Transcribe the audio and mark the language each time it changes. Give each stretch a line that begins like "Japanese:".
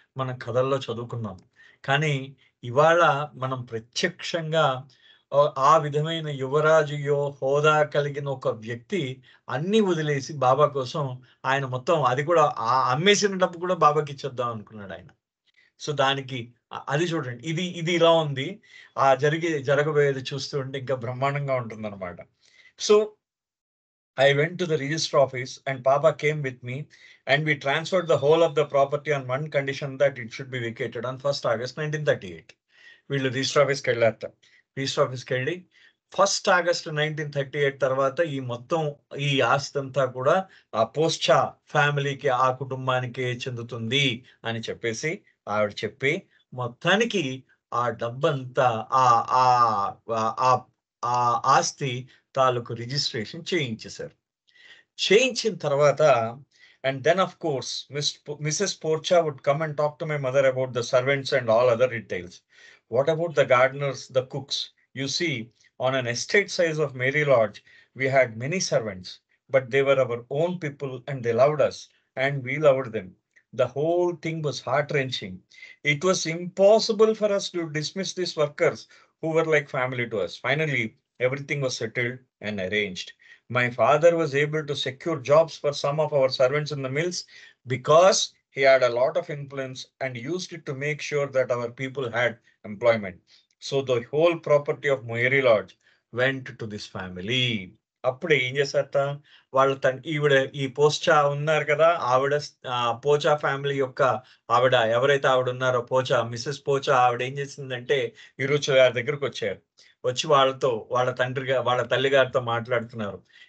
Telugu: మనం కథల్లో చదువుకున్నాం. కానీ ఇవాళ మనం ప్రత్యక్షంగా ఆ విధమైన యువరాజు హోదా కలిగిన ఒక వ్యక్తి అన్నీ వదిలేసి బాబా కోసం ఆయన మొత్తం అది కూడా అమ్మేసిన డబ్బు కూడా బాబాకిచ్చేద్దాం అనుకున్నాడాయన. సో, దానికి అది చూడండి. ఇది ఇలా ఉంది. జరగబోయేది చూస్తూ ఉంటే ఇంకా బ్రహ్మాండంగా ఉంటుందన్నమాట.
English: So, I went to the register office and Papa came with me and we transferred the whole of the property on one condition that it should be vacated on 1st August 1938.
Telugu: వీళ్ళు register ఆఫీస్‌కెళ్ళారట. Register ఆఫీస్‌కెళ్ళి 1st August 1938 తర్వాత ఈ మొత్తం ఈ ఆస్తంతా కూడా ఆ పోస్చా ఫ్యామిలీకి, ఆ కుటుంబానికే చెందుతుంది అని చెప్పేసి ఆవిడ చెప్పి, మొత్తానికి ఆ డబ్బంతా ఆహ్, ఆహ్, ఆహ్, ఆ ఆస్తి తాలూకు రిజిస్ట్రేషన్ చేయించేశారు. చేయించిన తర్వాత
English: and then of course Mrs. Porcha would come and talk to my mother about the servants and all other details. What about the gardeners, the cooks? You see, on an estate size of Mary Lodge, we had many servants, but they were our own people and they loved us and we loved them. The whole thing was heart-wrenching. It was impossible for us to dismiss these workers who were like family to us. Finally, everything was settled and arranged. My father was able to secure jobs for some of our servants in the mills because he had a lot of influence and used it to make sure that our people had employment. So the whole property of Moyeri Lodge went to this family.
Telugu: అప్పుడు ఏం చేశారట, ఈవిడ ఈ పోస్చా ఉన్నారు కదా, ఆవిడ పోచా family యొక్క ఆవిడ ఎవరైతే ఆవిడ ఉన్నారో పోచా, మిసెస్ పోచా, ఆవిడ ఏం చేసిందంటే ఇరుచు గారి దగ్గరకు వచ్చారు. వచ్చి వాళ్ళ తల్లిగారితో మాట్లాడుతున్నారు.